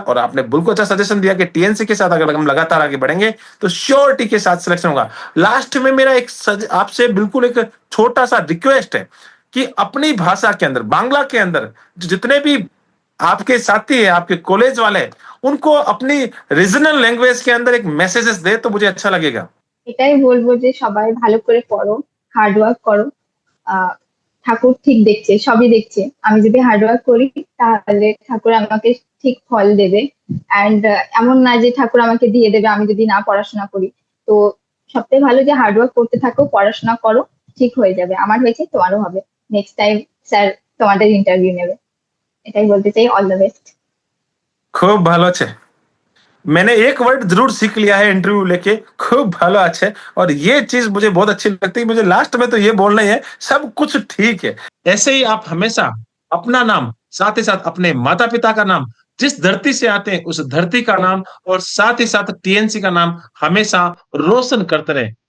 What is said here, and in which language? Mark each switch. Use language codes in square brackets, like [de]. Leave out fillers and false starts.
[hi] और आपने बिल्कुल अच्छा सजेशन दिया कि टीएनसी के साथ अगर हम लगातार आगे बढ़ेंगे तो श्योरिटी के साथ सिलेक्शन होगा। लास्ट में मेरा एक आपसे बिल्कुल एक छोटा सा रिक्वेस्ट है कि अपनी भाषा के अंदर बांग्ला के अंदर जितने भी आपके साथी है, आपके कॉलेज वाले हैं, उनको अपनी रीजनल लैंग्वेज के अंदर एक मैसेजेस दे तो मुझे अच्छा लगेगा। [bn] এটাই বলবো যে সবাই ভালো করে পড়ো, হার্ড ওয়ার্ক করো। আহ ঠাকুর ঠিক দেখছে, সবই দেখছে। আমি যদি হার্ড ওয়ার্ক করি তাহলে ঠাকুর আমাকে ঠিক ফল দেবে। অ্যান্ড এমন না যে ঠাকুর আমাকে দিয়ে দেবে আমি যদি না পড়াশোনা করি। তো সবথেকে ভালো যে হার্ড ওয়ার্ক করতে থাকো, পড়াশোনা করো, ঠিক হয়ে যাবে। আমার হয়েছে, তোমারও হবে। নেক্সট টাইম স্যার তোমাদের ইন্টারভিউ নেবে। এটাই বলতে চাই, অল দ্য বেস্ট। खूब ভালো আছে। [hi] मैंने एक वर्ड जरूर सीख लिया है इंटरव्यू लेके, [bn] खूब भालो [hi] अच्छे। और ये चीज मुझे बहुत अच्छी लगती है, मुझे लास्ट में तो ये बोलना ही है, सब कुछ ठीक है। ऐसे ही आप हमेशा अपना नाम, साथ ही साथ अपने माता पिता का नाम, जिस धरती से आते हैं उस धरती का नाम और साथ ही साथ टीएनसी का नाम हमेशा रोशन करते रहे।